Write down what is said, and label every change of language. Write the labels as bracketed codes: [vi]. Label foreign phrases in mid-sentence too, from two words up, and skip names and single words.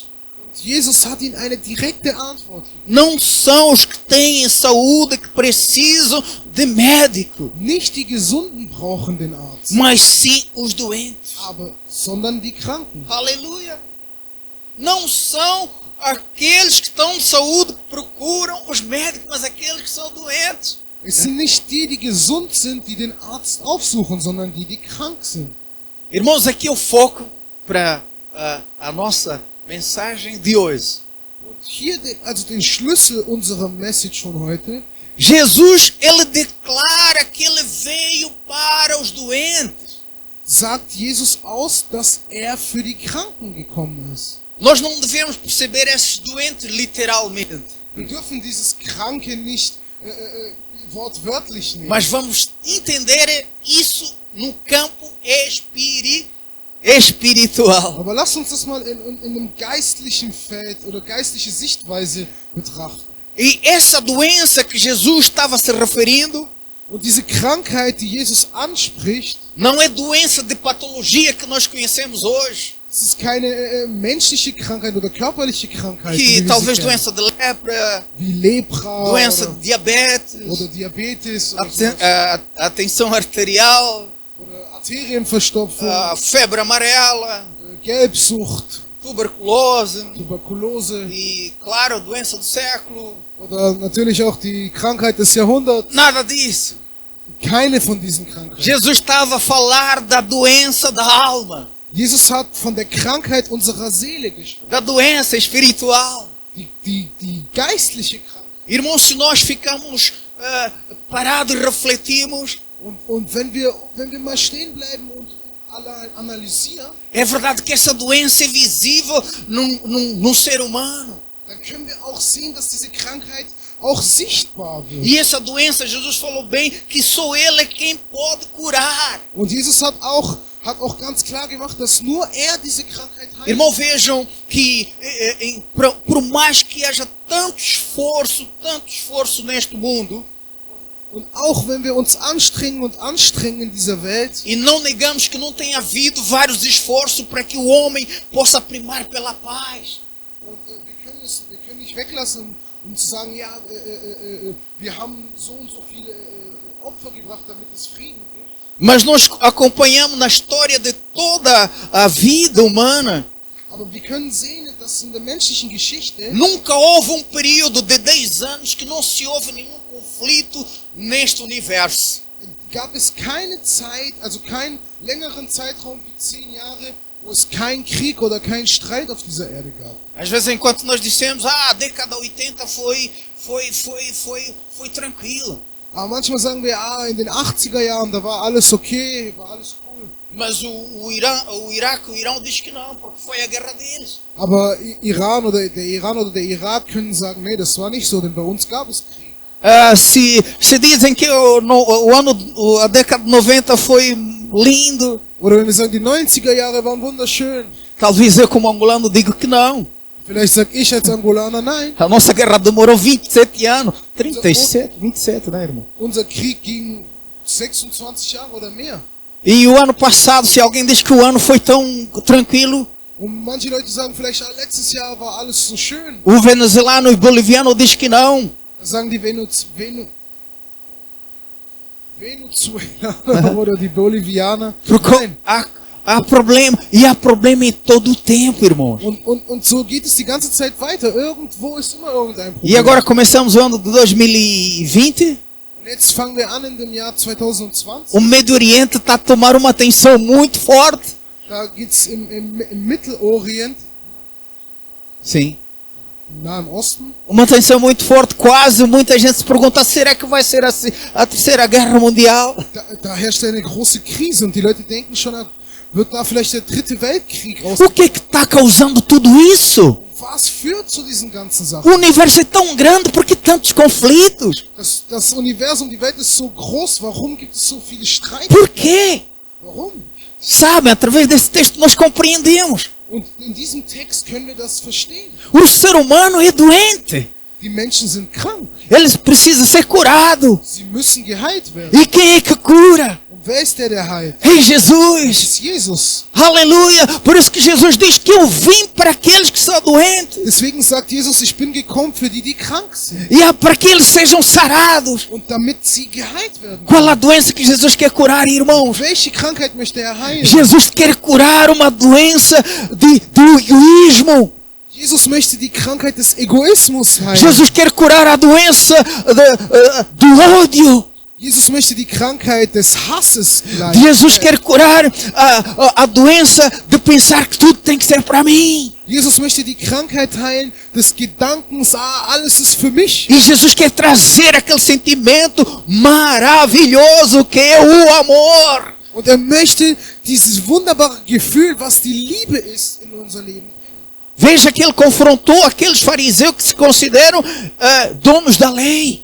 [de] Und Jesus hat ihnen eine direkte Antwort. [pt] Não são os que têm saúde que precisam de médico, [de] Nicht die Gesunden brauchen den Arzt, [pt] mas sim os doentes. [de] sondern die Kranken. [pt] Aleluia! Não são aqueles que estão de saúde que procuram os médicos, mas aqueles que são doentes. [de] Es sind nicht die, die gesund sind, die den Arzt aufsuchen, sondern die, die krank sind. [pt] Irmãos, aqui eu foco para a nossa mensagem de hoje. [de] Und hier, also den Schlüssel unserer Message von heute. [pt] Jesus, ele declara que ele veio para os doentes. [de] Sagt Jesus aus, dass er für die Kranken gekommen ist. [pt] Nós não devemos perceber esses doentes literalmente, [de] Wir dürfen dieses Kranke nicht wortwörtlich nehmen. [pt] mas vamos entender isso no campo espiritual. [de] Aber lasst uns das mal in einem geistlichen Feld oder geistliche Sichtweise betrachten. [pt] E essa doença que Jesus estava se referindo [de] Und diese Krankheit, die Jesus anspricht, [pt] não é doença de patologia que nós conhecemos hoje, [de] es ist keine menschliche Krankheit oder körperliche Krankheit, [pt] que [de] wie wir sie [pt] talvez [de] kennen. [pt] doença de lepra, [de] Wie Lepra [pt] doença de diabetes, [de] oder Diabetes oder, sowas. [pt] a tensão arterial, [de] Oder Arterienverstopfung, [pt] a febre amarela, [de] Gelbsucht, [pt] tuberculose [de] Tuberkulose [pt] e, claro, doença do século. [de] oder natürlich auch die Krankheit des Jahrhunderts. [pt] Nada disso. [de] Keine von diesen Krankheiten. [pt] Jesus estava a falar da doença da alma, [de] Jesus hat von der Krankheit unserer Seele gesprochen. [pt] da doença espiritual. [de] Die geistliche Krankheit. [pt] Irmãos, se nós ficamos parados e refletimos, [de] Und wenn wir mal stehen bleiben und alle analysieren, [pt] é verdade que essa doença é visível num ser humano. [de] dann können wir auch sehen, dass diese Krankheit auch sichtbar wird. [pt] E essa doença, Jesus falou bem que só Ele é quem pode curar. [de] Und Jesus hat auch ganz klar gemacht, dass nur er diese Krankheit heilt. [pt] Irmão, vejam que por mais que haja tanto esforço neste mundo, [de] Und auch wenn wir uns anstrengen in dieser Welt, [pt] e não negamos que não tenha havido vários esforços para que o homem possa primar pela paz. [de] und wir können nicht weglassen, um zu sagen, ja, wir haben so und so viele Opfer gebracht, damit es Frieden gibt. [pt] Mas nós acompanhamos na história de toda a vida humana, [de] Aber wir können sehen, dass in der menschlichen Geschichte [pt] nunca houve período de 10 anos que não se houve nenhum conflito neste universo. [de] gab es keine Zeit, also keinen längeren Zeitraum wie 10 Jahre, wo es keinen Krieg oder keinen Streit auf dieser Erde gab. [pt] Às vezes, enquanto nós dissemos, a década 80 foi tranquila. [de] Aber manchmal sagen wir, in den 80er Jahren, da war alles okay, war alles cool. [pt] Mas o Iraque, o Irão diz que não, porque foi a guerra deles. [de] Aber Iran oder der Irak können sagen, nee, das war nicht so, denn bei uns gab es Krieg. [pt] Se dizem que a década de 90 foi lindo, [de] Oder wenn wir sagen, die 90er Jahre waren wunderschön. [pt] talvez eu como angolano digo que não. [de] Vielleicht sag ich als Angolaner, nein. [pt] A nossa guerra demorou 27 anos. 27, né, irmão? [de] Unser Krieg ging 26 Jahre oder mehr. [pt] E o ano passado, se alguém diz que o ano foi tão tranquilo, [de] Und manche Leute sagen vielleicht, letztes Jahr war alles so schön. [pt] o venezuelano e boliviano diz que não. [de] Da sagen die Venezuelaner oder die Bolivianer. [pt] Porque há problema. E há problema em todo o tempo, irmãos. [de] Und so geht es die ganze Zeit weiter. Irgendwo ist immer irgendein Problem. [pt] E agora começamos o ano de 2020. [de] Und jetzt fangen wir an in dem Jahr 2020. [pt] O Médio Oriente está a tomar uma atenção muito forte. [de] Da geht's im Mittelorient, [pt] Sim. [de] im Nahen Osten. [pt] Uma atenção muito forte. Quase muita gente se pergunta: será que vai ser assim, a terceira guerra mundial? [de] Da herrscht eine große Krise und die Leute denken schon, wird da vielleicht der dritte Weltkrieg raus. [pt] O que é que está causando tudo isso? [de] Was führt zu diesen ganzen [pt] O [de] Sachen? [pt] universo é tão grande, por que tantos conflitos? [de] Das Universum, die Welt ist so groß. Warum gibt es so viele Streit? [pt] Por quê? [de] Warum? [pt] Sabe, através desse texto nós compreendemos. [de] Und in diesem Text können wir das verstehen. [pt] O ser humano é doente. [de] Die Menschen sind krank. [pt] Ele precisa ser curado. [de] Sie müssen geheilt werden. [pt] E quem é que cura? [de] Und wer ist der heilt? [pt] É [de] Das [pt] Jesus. [de] ist Jesus. [pt] Aleluia. Por isso que Jesus diz que eu vim para aqueles que são doentes. [de] Deswegen sagt Jesus, ich bin gekommen für die, die krank sind. [pt] E para que eles sejam sarados. [de] Und damit sie geheilt werden. [pt] Qual a doença que Jesus quer curar, irmãos? [de] Welche Krankheit möchte er heilen? [pt] Jesus quer curar uma doença do egoísmo. [de] Jesus möchte die Krankheit des Egoismus heilen. [pt] Jesus quer curar a doença do ódio. [de] Jesus möchte die Krankheit des Hasses heilen. [pt] Jesus quer curar a doença de pensar que tudo tem que ser para mim. [de] Jesus möchte die Krankheit heilen des Gedankens, alles ist für mich. [pt] E Jesus quer trazer aquele sentimento maravilhoso que é o amor. [de] Und möchte dieses wunderbare Gefühl, was die Liebe ist, in unser Leben bringen. [pt] Veja que ele confrontou aqueles fariseus que se consideram donos da lei.